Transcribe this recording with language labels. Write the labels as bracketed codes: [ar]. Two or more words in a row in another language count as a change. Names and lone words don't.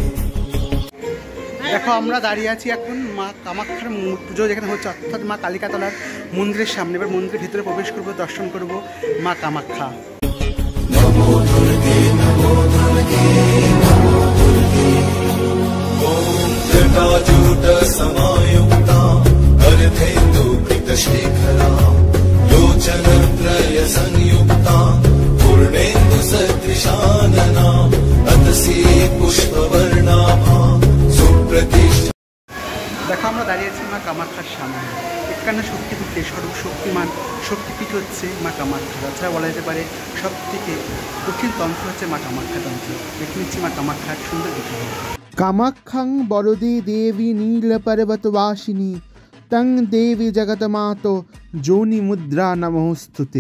[bn] দেখো আমরা দাঁড়িয়ে আছি এখন মা কামাখ্যার পুজো যেখানে হচ্ছে, অর্থাৎ মা কালিকাতলার মন্দিরের সামনে। এবার মন্দিরের ভিতরে প্রবেশ করব, দর্শন করব মা কামাখ্যা। [sa] নমো দুর্গে নমো দুর্গে নমো দুর্গে। ওম জটাজুট সমায়ুক্তা अर्धेन्दु कृतशेखरा लोचनत्रय संयुक्ता पूर्णेन्दु सदृशानना अतसी पुष्पवर्णाभा सुप्रतिष्ठा। [bn] দেখো আমরা দাঁড়িয়ে আছি মা কামাখ্যার সামনে। 51 শক্তিপীঠে সর্বশক্তিমান শক্তিপীঠ হচ্ছে মা কামাখ্যা। তাছাড়া বলা যেতে পারে সব থেকে কঠিন তন্ত্র হচ্ছে মা কামাখ্যা তন্ত্র। দেখে নিচ্ছি মা কামাখ্যার সুন্দর কিছু। [sa] কামাখ্যাং বরদে দেবী নীলপর্বতবাসিনী তং দেবী জগতমাতো যোনি মুদ্রা নমস্তুতে।